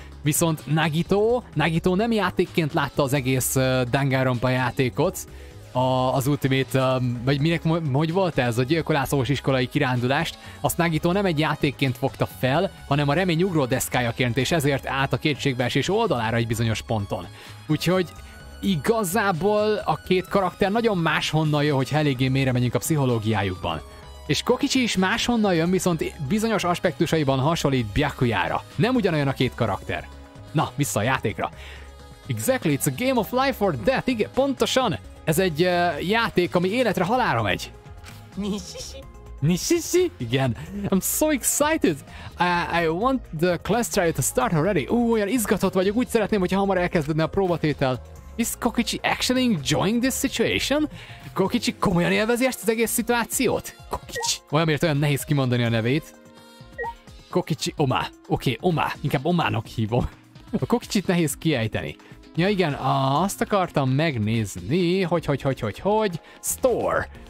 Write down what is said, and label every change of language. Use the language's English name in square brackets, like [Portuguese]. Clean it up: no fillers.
[Hungarian] Viszont Nagito nem játékként látta az egész Danganronpa játékot, az Ultimate, vagy minek, hogy volt ez, a gyilkolászós iskolai kirándulást, azt Nagito nem egy játékként fogta fel, hanem a remény ugródeszkájaként, és ezért állt a kétségbeesés oldalára egy bizonyos ponton. Úgyhogy igazából a két karakter nagyon máshonnan jön, hogyha eléggé mélyre megyünk a pszichológiájukban. És Kokicsi is máshonnan jön, viszont bizonyos aspektusaiban hasonlít Byakuyára. Nem ugyanolyan a két karakter. Na, vissza a játékra. [English] Exactly, it's a game of life or death. [Hungarian] Igen, pontosan. Ez egy játék, ami életre halálra megy. [English] Nishishi? Igen. I'm so excited. I want the class trial to start already. [Hungarian] Olyan izgatott vagyok, úgy szeretném, hogyha hamar elkezdődne a próbatétel. [English] Is Kokicsi actually enjoying this situation? [Hungarian] Kokicsi komolyan élvezi ezt az egész szituációt? Kokicsi. Olyanért olyan nehéz kimondani a nevét. Kokicsi Oma. Oké, Oma. Inkább Omának hívom. A Kokicsit nehéz kiejteni. Ja igen, azt akartam megnézni, hogy Store.